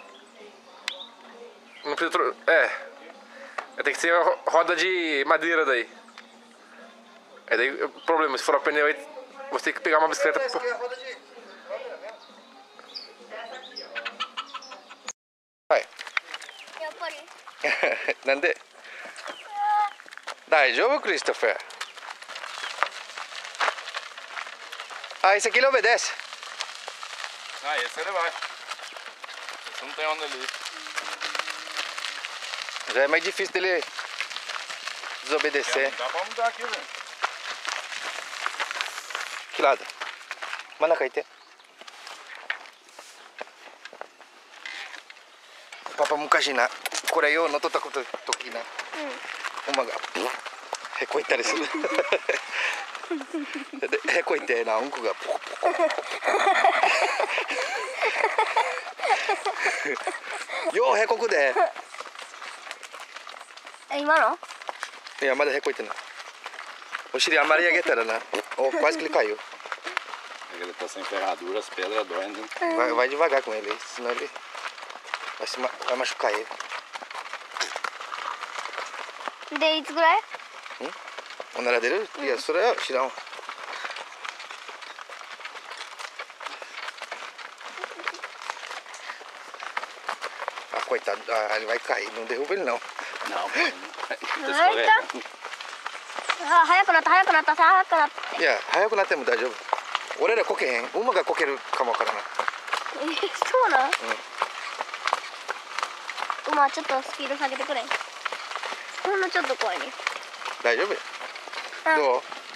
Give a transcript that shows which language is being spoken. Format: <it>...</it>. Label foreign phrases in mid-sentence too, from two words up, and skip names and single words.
<pt>Não precisa... Tem que ser roda de madeira daí. É daí o problema, se furar o pneu aí, você tem que pegar uma bicicleta. Essa aqui é a roda de... Vai.</pt> <ja>やっぱりなんで大丈夫クリストファー</ja> <pt>Ah, esse aqui ele obedece. Ah, esse ele vai. Esse não tem onde ele ir. Já é mais difícil dele desobedecer. Não dá pra mudar aqui, velho. Que lado?</pt> <ja>真ん中いて. Papa 昔なこれよう乗っとったこと時な、馬がへこいったりするでへこいてなうんこがポコポコようへこくで。今のいやまだへこいてない。お尻あんまり上げたらな、</ja> <pt>quase que ele caiu. Ele tá sem ferradura, as pedras doem, né? Vai devagar com ele, senão ele vai machucar ele.</pt> <ja>でいつぐらいおなら出る？いやそれは知らんわ。</ja> <pt>Ah, coitado, ele vai cair, não derruba ele não. Não, escorrega.</pt> <ja>早くなった早くなった早くなった。いや早くなっても大丈夫。俺らこけへん、馬がこけるかもわからない。そうなん？馬ちょっとスピード下げてくれ。ほんのちょっと怖いね。大丈夫や。どう？</ja>